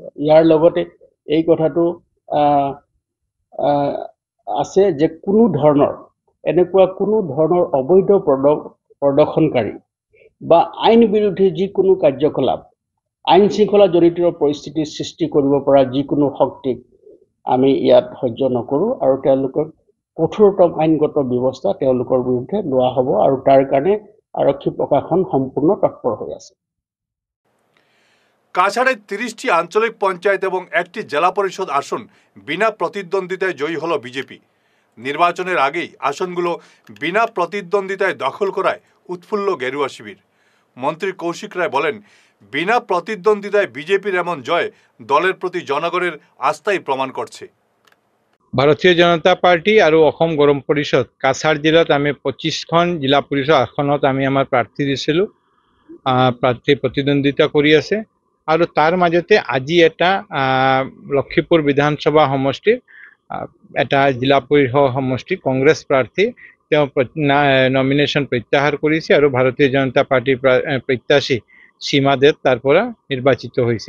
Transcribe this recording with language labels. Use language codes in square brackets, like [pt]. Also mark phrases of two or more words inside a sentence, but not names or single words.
[as] ইয়াৰ লগতে এই কথাটো আছে যে এনেকুৱা কোনো ধৰণৰ অবৈধ প্ৰদৰ্শনকাৰী বা আইন বিৰোধী যিকোনো কাৰ্যকলাপ, আইন শৃংখলা জড়িত পৰিস্থিতি সৃষ্টি কৰিব পৰা যিকোনো শক্তিক আমি ইয়াত সহ্য নকৰোঁ আৰু তেওঁলোকক কঠোৰতম আইনগত ব্যৱস্থা তেওঁলোকৰ বিৰুদ্ধে লোৱা হ'ব আৰু তাৰ কাৰণে আৰক্ষী প্ৰশাসন সম্পূৰ্ণ তৎপৰ হৈ আছে। [bn] কাছাড়ে 30টি আঞ্চলিক পঞ্চায়েত এবং একটি জেলা পরিষদ আসন বিনা প্রতিদ্বন্দ্বিতায় জয়ী হল বিজেপি। নির্বাচনের আগেই আসনগুলো বিনা প্রতিদ্বন্দ্বিতায় দখল করায় উৎফুল্ল গেরুয়া শিবির। মন্ত্রী কৌশিক রায় বলেন, বিনা প্রতিদ্বন্দ্বিতায় বিজেপির এমন জয় দলের প্রতি জনগণের আস্থাই প্রমাণ করছে। [as] ভাৰতীয় জনতা পাৰ্টি আৰু অসম গণ পৰিষদ কাছাৰ জিলাত আমি 25খন জিলা পৰিষদ আসনত আমি আমাৰ প্ৰাৰ্থী দিছিলোঁ। প্ৰাৰ্থী প্ৰতিদ্বন্দ্বিতা কৰি আছে আৰু তাৰ মাজতে আজি এটা লক্ষীপুৰ বিধানসভা সমষ্টিৰ এটা জিলা পৰিষদ সমষ্টি কংগ্ৰেছ প্ৰাৰ্থী তেওঁ নমিনেশ্যন প্ৰত্যাহাৰ কৰিছে আৰু ভাৰতীয় জনতা পাৰ্টিৰ প্ৰত্যাশী সীমা দেৱ তাৰ পৰা নিৰ্বাচিত হৈছে।